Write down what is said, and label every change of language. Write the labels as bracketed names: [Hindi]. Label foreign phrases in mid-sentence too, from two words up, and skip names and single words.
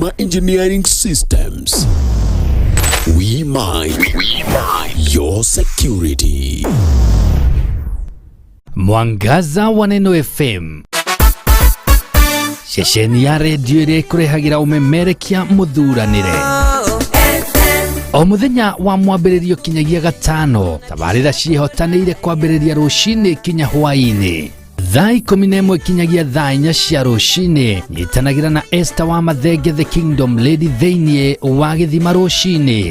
[English] Engineering Systems. We mind your security. [Kikuyu] Mwangaza wa Neno FM. Shesheni ya redio ire kurehagira umemerekia muthuranire. O muthenya wa mwambĩrĩrio kinyagia gatano, tabarĩra ciĩhotanĩire kwambĩrĩria rũcinĩ kinya hwaĩ-inĩ. Thaa 11 kinyagia thaa 4 cia rũcinĩ, nyitanagĩra na Esther wa Mathenge [English] the Kingdom Lady [Kikuyu] thĩinĩ wa gĩthima rũcinĩ.